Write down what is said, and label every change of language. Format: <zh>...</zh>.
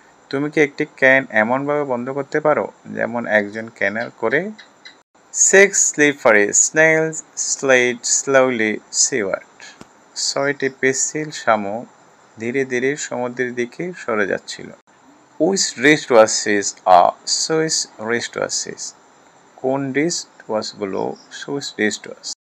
<bn>তুমি কি একটি ক্যান এমনভাবে বন্ধ করতে পারো যেমন একজন ক্যানার করে?</bn> <en>6 slippery snails slid slowly seaward.</en> <bn>6টি পিচ্ছিল শামুক ধীরে ধীরে সমুদ্রের দিকে সরে যাচ্ছিল।</bn> <en>Which wristwatches are Swiss wristwatches?</en> <bn>কোন wristwatchগুলো সুইস wristwatch?</bn>